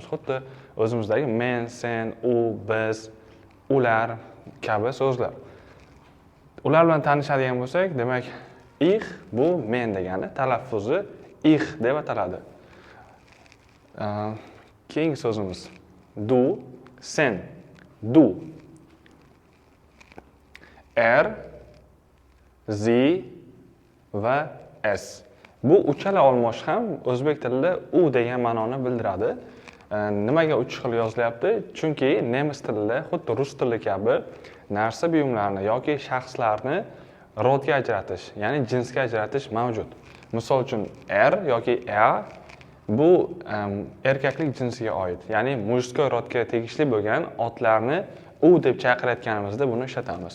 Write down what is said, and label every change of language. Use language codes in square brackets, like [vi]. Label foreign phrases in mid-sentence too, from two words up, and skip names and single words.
[uz] Xuddi o'zimizdagi men, sen, u, biz, ular kabi so'zlar. Ular bilan tanishadigan bo'lsak, demak, ich bu men degani, talaffuzi ich deb ataladi. Keyingi so'zimiz du, sen, du. Sie va es. Bu uchala olmosh ham o'zbek tilida u degan ma'noni bildiradi. Nimaga uch xil yozilyapti? Chunki nemis tilida xuddi rus tili kabi narsa buyumlarni yoki shaxslarni rodga ajratish, ya'ni jinsga ajratish mavjud. Misol uchun yoki bu erkaklik jinsiga oid, ya'ni mujskoy rodga tegishli bo'lgan otlarni u deb chaqirayotganimizda buni ishlatamiz.